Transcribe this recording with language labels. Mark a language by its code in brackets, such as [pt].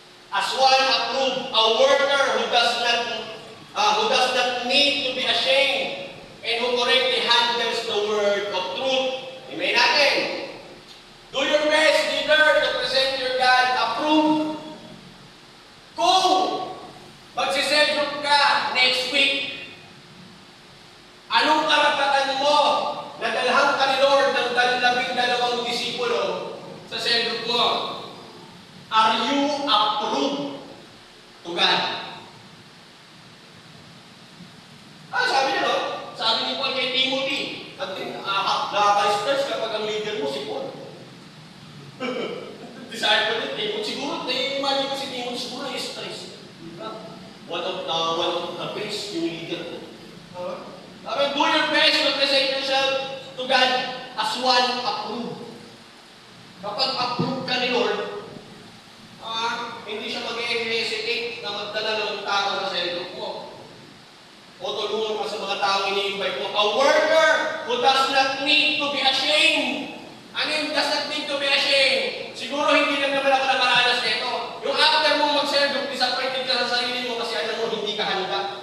[en] As one approved, a worker who does not need to be ashamed and who correctly handles the word of truth. [tl] Amen natin. [en] Do your best, leader, to present your God approved. [tl] Kung magsisell group ka next week, anong karapatan mo na dalhan ka ni Lord ng 12 disipulo sa cell group mo? [en] Are you approved to God? [tl] Sabi niya, no? Sabi ni Paul kay Timothy, nakaka-stress kapag ang leader mo si Paul. Disciple ni Timothy, siguro, imagine ko si Timothy, siguro na-stress. [en] One of the best [tl] yung leader ko. [en] Sabi, do your best to present yourself to God as one approved. [tl] Kapag approved ka ni Lord, hindi siya mag-hesitate na magdala ng tao sa cell group mo. O tulungan ka sa mga taong ini-invite mo. [en] A worker who does not need to be ashamed. [tl] Ano yung [en] does not need to be ashamed? [tl] Siguro hindi lang naman ako nakaranas nito. Yung after mo mag-cell group, disappointed ka sa sarili mo kasi alam mo hindi ka handa.